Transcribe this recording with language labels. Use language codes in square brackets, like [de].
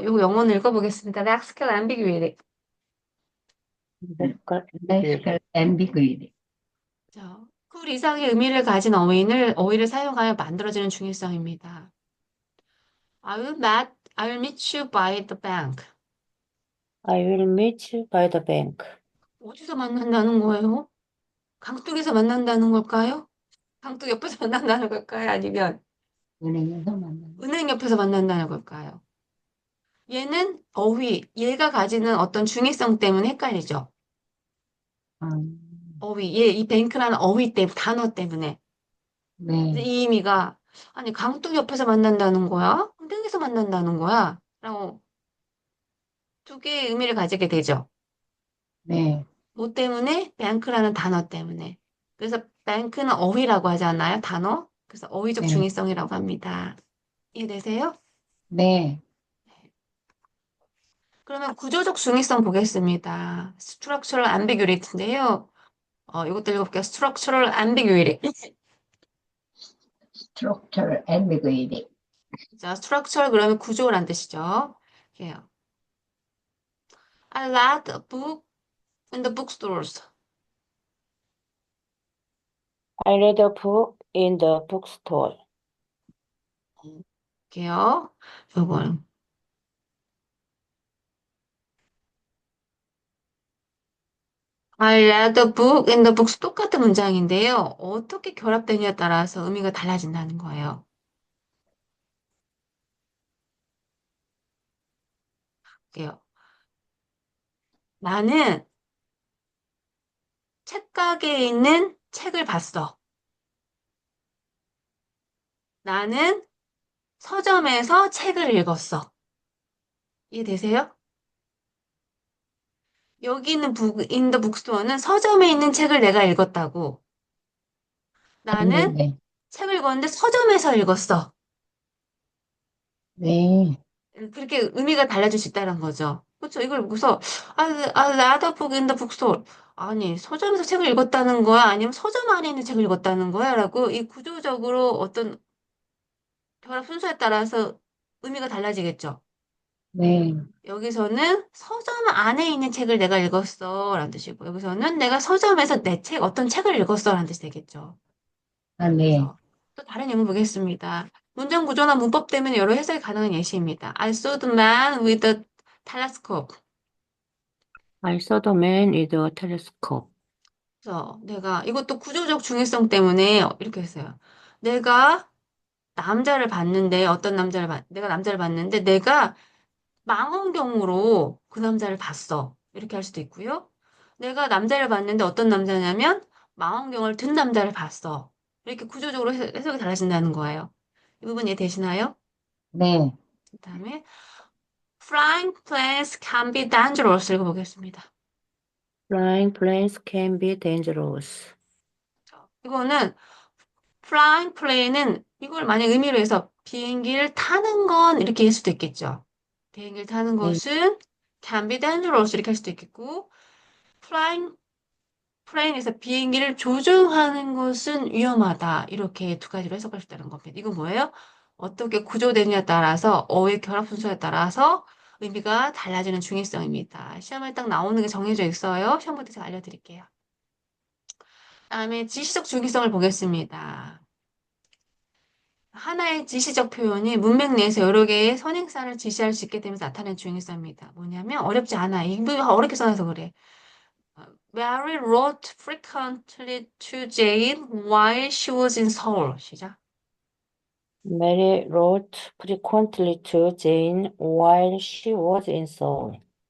[ko] 이거 영어는 읽어보겠습니다. [en] lexical ambiguity. Local ambiguity. lexical ambiguity. [ko] 자, 그 이상의 의미를 가진 어휘를 사용하여 만들어지는 중의성입니다. [en] I will meet you by the bank. I will meet you by the bank. [ko] 어디서 만난다는 거예요? 강둑에서 만난다는 걸까요? 강둑 옆에서 만난다는 걸까요? 아니면 은행에서 만나는, 은행 옆에서 만난다는 걸까요? 얘가 가지는 어떤 중의성 때문에 헷갈리죠. 아, 어휘. 예, 이 뱅크라는 어휘 때문에, 단어 때문에. 그래서 네, 이 의미가, 아니, 강둑 옆에서 만난다는 거야? 강둑에서 만난다는 거야? 라고 두 개의 의미를 가지게 되죠. 네, 뭐 때문에? 뱅크라는 단어 때문에. 그래서 뱅크는 어휘라고 하잖아요, 단어. 그래서 어휘적 네, 중의성이라고 합니다. 이해되세요? 네. 그러면 구조적 중의성 보겠습니다. [en] structural ambiguity인데요. [ko] 이것도 읽어볼게요. [en] structural ambiguity. Structural ambiguity. [ko] 자, structural 그러면 구조란 뜻이죠. 이게요. [en] I read a book in the bookstores. I read a book in the bookstore. [ko] 이게요. 요건. [en] I read a book in the books. [ko] 똑같은 문장인데요. 어떻게 결합되냐에 따라서 의미가 달라진다는 거예요. 이게요. 나는 책가게에 있는 책을 봤어. 나는 서점에서 책을 읽었어. 이해되세요? 여기 있는 [en] in the bookstore [ko] 는 서점에 있는 책을 내가 읽었다고. 나는 네, 책을 읽었는데 서점에서 읽었어. 네, 그렇게 의미가 달라질 수 있다는 거죠. 그렇죠? 이걸 보고서 [en] read a book in the bookstore. [ko] 아니, 서점에서 책을 읽었다는 거야? 아니면 서점 안에 있는 책을 읽었다는 거야? 라고 이 구조적으로 어떤 결합 순서에 따라서 의미가 달라지겠죠. 네. 여기서는 서점 안에 있는 책을 내가 읽었어 라는 뜻이고 여기서는 내가 서점에서 어떤 책을 읽었어 라는 뜻이 되겠죠. 아, 네. 그래서 또 다른 예문 보겠습니다. 문장 구조나 문법 때문에 여러 해석이 가능한 예시입니다. [en] I saw the man with the telescope. I saw the man with a telescope. [ko] 그래서 내가 이것도 구조적 중요성 때문에 이렇게 했어요. 내가 남자를 봤는데 내가 남자를 봤는데 내가 망원경으로 그 남자를 봤어. 이렇게 할 수도 있고요. 내가 남자를 봤는데 어떤 남자냐면 망원경을 든 남자를 봤어. 이렇게 구조적으로 해석이 달라진다는 거예요. 이 부분 이해되시나요? 네. 그다음에 [en] flying planes can be dangerous [ko] 읽어보겠습니다. [en] Flying planes can be dangerous. [ko] 이거는 flying plane은 이걸 만약 의미로 해서 비행기를 타는 건 이렇게 할 수도 있겠죠. 비행기를 타는 네. 것은 [en] can be dangerous [ko] 이렇게 할 수도 있겠고 flying plane에서 비행기를 조종하는 것은 위험하다. 이렇게 두 가지로 해석할 수 있다는 겁니다. 이건 뭐예요? 어떻게 구조되느냐에 따라서 어휘 결합 순서에 따라서 의미가 달라지는 중요성입니다. 시험에 딱 나오는 게 정해져 있어요. 시험 볼 때 제가 알려드릴게요. 다음에 지시적 중요성을 보겠습니다. 하나의 지시적 표현이 문맥 내에서 여러 개의 선행사를 지시할 수 있게 되면서 나타나는 중요성입니다. 뭐냐면 어렵지 않아. 이 부분 어렵게 써놔서 그래. [en] Mary wrote frequently to Jane while she was in Seoul. [ko] 시작. [en] Mary wrote frequently to Jane while she was in Seoul.